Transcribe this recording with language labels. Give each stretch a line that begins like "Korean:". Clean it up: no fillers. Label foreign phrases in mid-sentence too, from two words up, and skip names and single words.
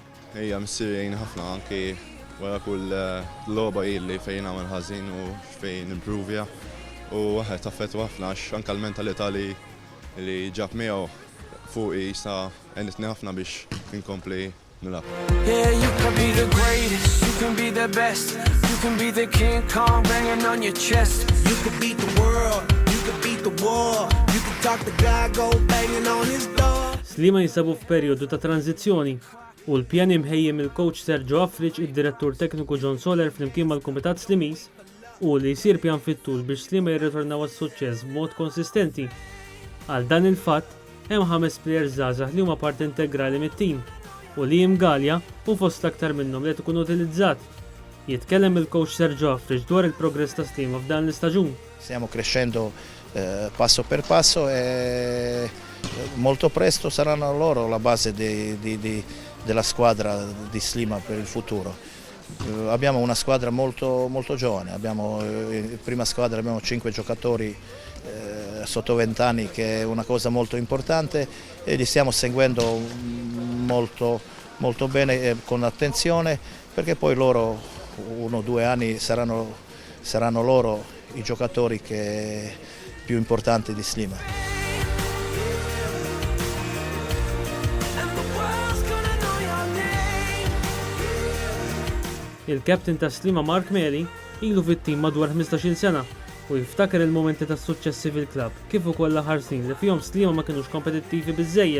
Maltese: Ejja missier jgħin ħafna anki wara kull logħba illi fejn għamel ħażin u fejn improvja u waħed affettwa ħafna għax anke l-mentalità li ġab miegħu fuqi jista' għenitni ħafna biex inkompli nilab.
English: Yeah, you can be the greatest, you can be the best, you can be the King Kong banging on your chest. You could beat the world, you could beat the war, you could talk the guy, go banging on his door.
Maltese: Slima jinsabu f'perjodu ta' tranzizzjoni u l-pjan imħejjem il-coach Sergio Afriġ, id-direttur tekniku John Soler flimkien mal-Kumitat Slimis u li jsir pjan fit-tul biex Slima jirritornaw għas-suċċess b'mod konsistenti. Għal dan il-fatt hemm 5 plejers żgħażagħ li huma parti integrali mit-tim u Liam Galea u fost aktar minnhom li qed ikun utilizzat. Jitkellem il-coach Sergio Afriġ dwar il-progress ta' Slima f'dan l-istaġun.
Italian: Stiamo crescendo passo per passo e molto presto saranno loro la base della squadra di Slima per il futuro. Abbiamo una squadra molto giovane, in prima squadra abbiamo 5 giocatori sotto 20 anni, che è una cosa molto importante, e li stiamo seguendo molto bene e con attenzione, perché poi loro 1 o 2 anni saranno loro i giocatori più importanti di Slima.
Maltese: Il-kapten ta' Slima Mark Meli ilu fit-tim madwar 15-il sena u jiftakar il-momenti ta' suċċessi fil-klabb kif ukoll l-aħħar snin li fihom Slima ma kinux kompetittivi biżżejjed.